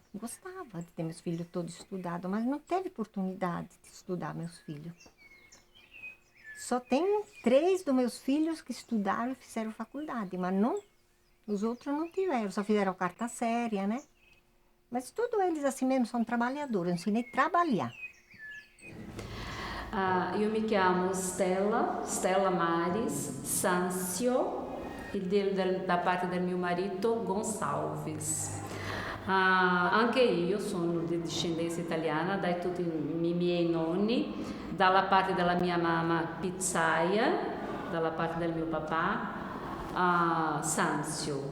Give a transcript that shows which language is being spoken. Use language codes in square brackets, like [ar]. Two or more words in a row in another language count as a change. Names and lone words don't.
[pt] Gostava de ter meus filhos todos estudados, mas não teve oportunidade de estudar meus filhos. Só tenho 3 dos meus filhos que estudaram e fizeram faculdade, mas não, os outros não tiveram, só fizeram quarta série, né? Mas todos eles assim mesmo são trabalhadores, eu ensinei a trabalhar. [it] Io mi chiamo Stella Maris Sancio, e da parte del mio marito Gonçalves. Anche io sono di discendenza italiana, da tutti i miei nonni, dalla parte della mia mamma Pizzaia, dalla parte del mio papà Sanzio.